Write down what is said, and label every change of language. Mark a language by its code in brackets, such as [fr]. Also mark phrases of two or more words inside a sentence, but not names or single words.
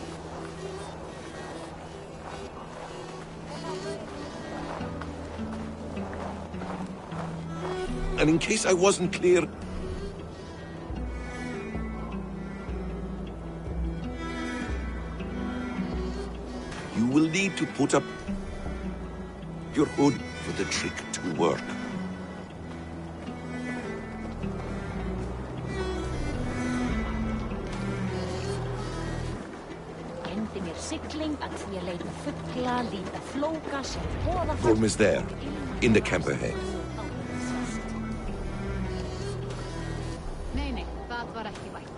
[en] And in case I wasn't clear, you will need to put up your hood for the trick to work. [is] Sigling að því að leita fugla, líta flóka sem boða [en] Gorm is there, in the camp ahead. [is] Nei, það var ekki vænt.